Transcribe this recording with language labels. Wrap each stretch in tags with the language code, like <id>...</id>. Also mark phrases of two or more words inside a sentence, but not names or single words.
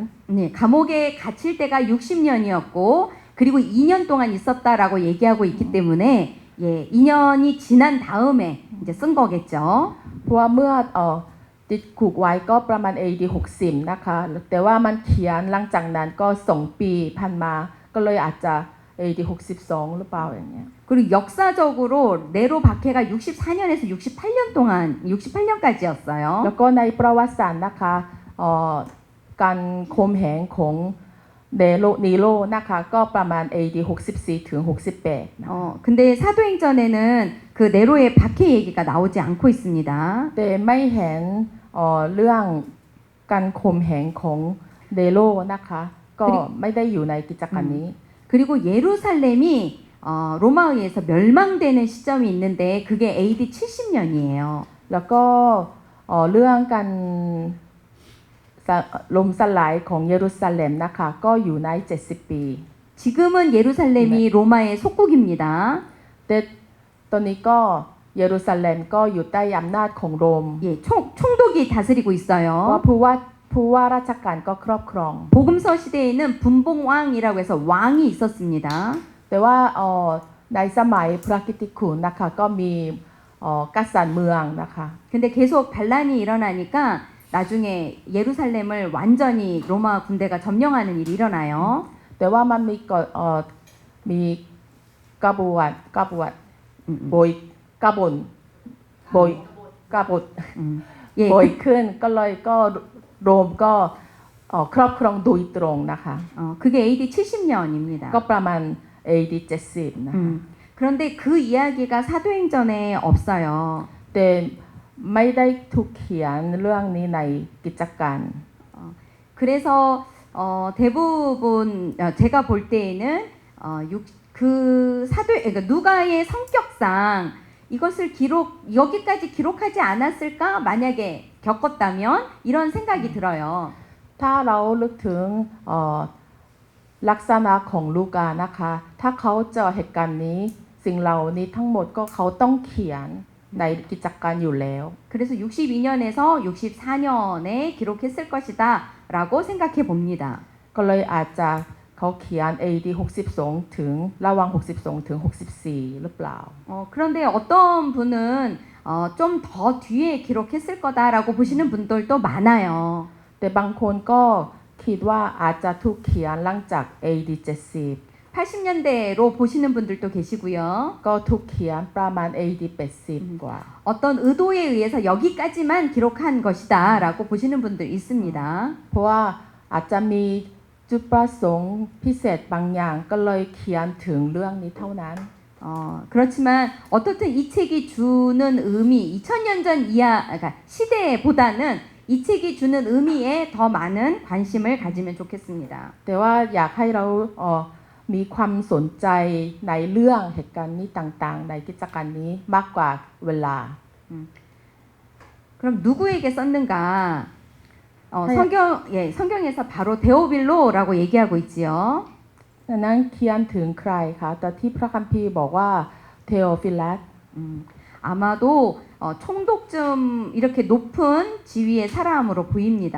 <ko>네, 감옥에 갇힐 때가 60년이었고 그리고 2년 동안 있었다라고 얘기하고 있기 때문에 예, 2년이 지난 다음에 이제 쓴 거겠죠.</ko> <th>เพราะว่าเมื่อติดคุกไว้ก็ประมาณ AD 60นะคะแต่ว่ามันเขียนหลังจากนั้นก็2 ปีผ่านมาก็เลยอาจจะ AD 62หรือเปล่าอย่างเงี้ย</th> <ko>그리고 역사적으로 네로 박해가 64년에서 68년 동안 68년까지였어요.</ko> <th>แล้วก็ในประวัติศาสตร์นะคะการข่มเหงของนีโรนะคะก็ประมาณ AD 64ถึง68นะ</th> <ko>근데 사도행전에는 그 네로의 박해 얘기가 나오지 않고 있습니다.</ko> <th>แต่ไม่เห็นเรื่องการข่มเหงของเนโรนะคะก็ไม่ได้อยู่ในกิจการนี้</th> <ko>그리고 예루살렘이 로마에 의해서 멸망되는 시점이 있는데 그게 AD 70년이에요.</ko> <th>แล้วก็เรื่องการล่มสลายของเยรูซาเล็มนะคะก็อยู่ใน70 ปี</th> <ko>지금은 예루살렘이 로마의 속국입니다.</ko> <th>แต่ตอนนี้ก็เยรูซาเล็มก็อยู่ใต้อำนาจของโรม</th> <ko>예, 총독이 다스리고</ko> <th>เพราะ</th> <ko>있어요.</ko> <th>ผู้ว่าราชการก็ครอบครอง</th> <ko>복음서 시대에는 분봉왕이라고 해서 왕이 있었습니다.</ko> <th>แต่ว่าในสมัยพระกิตติคุณนะคะก็มีกษัตริย์เมืองนะคะ</th> <ko>근데 계속 반란이 일어나니까 나중에 예루살렘을 완전히 로마 군대가 점령하는 일이 일어나요.</ko> <th>แต่ว่ามันมีกบฏโบยกบฏโบยกบฏ</th> <ko>예,</ko> <th>โบยขึ้นก็เลยก็โรมก็ครอบครองโดยตรงนะคะ</th> <ko>그게 AD 70년입니다.</ko> <th>ก็ประมาณ AD 70นะคะ</th> <ko>그런데 그 이야기가 사도행전에 없어요.</ko> <th>แต่ไม่ได้ถูกเขียนเรื่องนี้ในกิจการ</th> <ko>그래서 대부분 제가 볼 때에는 그러니까 누가의 성격상 이것을 여기까지 기록하지 않았을까 만약에 겪었다면 이런 생각이 들어요.</ko> <th>ถ้าเราลึกถึงลักษณะของลูกานะคะถ้าเขาเจอเหตุการณ์นี้สิ่งเหล่านี้ทั้งหมดก็เขาต้องเขียนในกิจการอยู่แล้ว</th> <ko>그래서 62년에서 64년에 기록했을 것이다라고 생각해 봅니다.</ko> <th>ก็เลยอาจจะเขาเขียน AD 62ถึงระหว่าง62ถึง64หรือเปล่า</th> <ko>그런데 어떤 분은 좀 더 뒤에 기록했을 거다라고 보시는 분들도 많아요.</ko> <th>แต่บางคนก็คิดว่าอาจจะถูกเขียนหลังจาก AD 70</th> <ko>80년대로 보시는 분들도 계시고요.</ko> <th>ก็ถูกเขียนประมาณ AD 80 กว่า</th> <ko>어떤 의도에 의해서 여기까지만 기록한 것이다라고 보시는 분들 있습니다.</ko> <th>เพราะว่าอาจจะมีจุดประสงค์พิเศษบางอย่างก็เลยเขียนถึงเรื่องนี้เท่านั้น</th> <ko>그렇지만 어떻든 이 책이 주는 의미 2000년 전 이하 그러니까 시대보다는 이 책이 주는 의미에 더 많은 관심을 가지면 좋겠습니다.</ko> <th>แต่ว่าอยากให้เรามีความสนใจในเรื่องเหตุการณ์นี้ต่างๆในกิจการนี้มากกว่าเวลา</th> <ko>그럼 누구에게 썼는가? 성경에서 바로 데오빌로라고 얘기하고 있지요.</ko> <th>ดังนั้นเขียนถึงใครคะแต่ที่พระคัมภีร์บอกว่าเทโอฟิลัส</th> <ko>아마도 총독쯤 이렇게 높은 지위의 사람으로 보입니다.</ko>